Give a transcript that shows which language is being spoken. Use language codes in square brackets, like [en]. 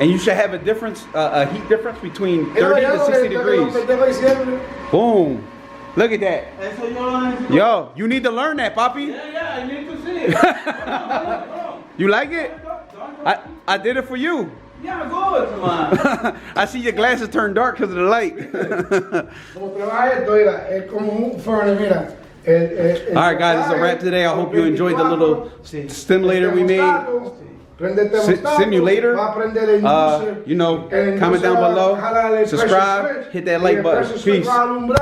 [en] And you should have a difference, a heat difference between 30 to 60 degrees. Boom. Look at that. Yo, you need to learn that, Papi. Yeah, I need to see it. You like it? I did it for you. Yeah, good, man. I see your glasses turn dark because of the light. [es] Como trabaja esto, mira, es como un furnace, mira. [en] All right, guys, this is a wrap today. I hope you enjoyed the little stimulator we made. Simulator. You know, comment down below, subscribe, hit that like button. Peace.